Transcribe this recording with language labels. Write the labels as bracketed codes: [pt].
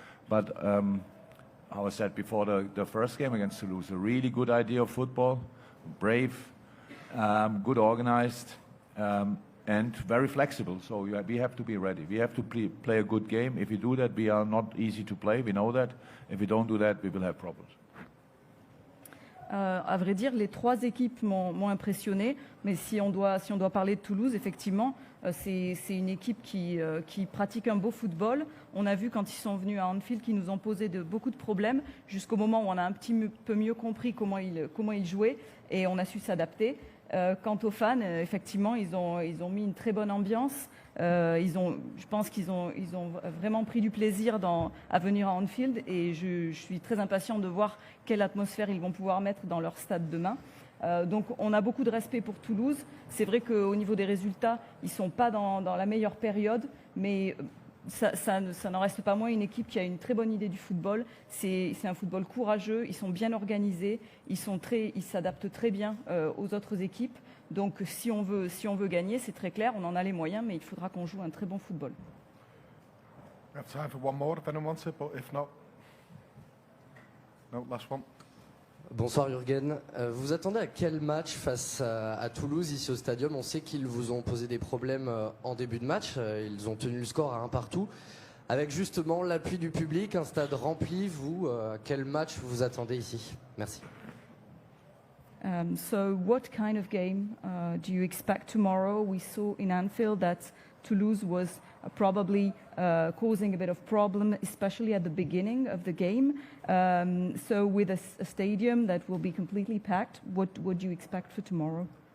[en] But how I said before the first game against Toulouse, a really good idea of football, brave, good organized, and very flexible. So we have to be ready. We have to play a good game. If we do that, we are not easy to play. We know that. If we don't do that, we will have problems. [fr] À vrai dire, les trois équipes m'ont impressionné, mais si on doit parler de Toulouse, effectivement, c'est une équipe qui pratique un beau football. On a vu quand ils sont venus à Anfield qu'ils nous ont posé beaucoup de problèmes, jusqu'au moment où on a un petit peu mieux compris comment ils jouaient, et on a su s'adapter. Quant aux fans, effectivement, ils ont mis une très bonne ambiance. Je pense qu'ils ont vraiment pris du plaisir à venir à Anfield, et je suis très impatient de voir quelle atmosphère ils vont pouvoir mettre dans leur stade demain. Donc on a beaucoup de respect pour Toulouse. C'est vrai qu'au niveau des résultats, ils ne sont pas dans la meilleure période, mais ça n'en reste pas moins une équipe qui a une très bonne idée du football. C'est un football courageux, ils sont bien organisés, ils s'adaptent très bien aux autres équipes. Donc si on veut gagner, c'est très clair, on en a les moyens, mais il faudra qu'on joue un très bon football. [en] We have time for one more if anyone wants it, but if not, no, last one. [fr] Bonsoir Jurgen. Vous attendez à quel match face à Toulouse ici au Stadium? On sait qu'ils vous ont posé des problèmes en début de match. Ils ont tenu le score à 1 partout. Avec justement l'appui du public, un stade rempli, vous, à quel match vous attendez ici? Merci. [en] So what kind of game do you expect tomorrow? We saw in Anfield that Toulouse was probably causing a bit of problem, especially at the beginning of the game. So with a stadium that will be completely packed, what would you expect for tomorrow?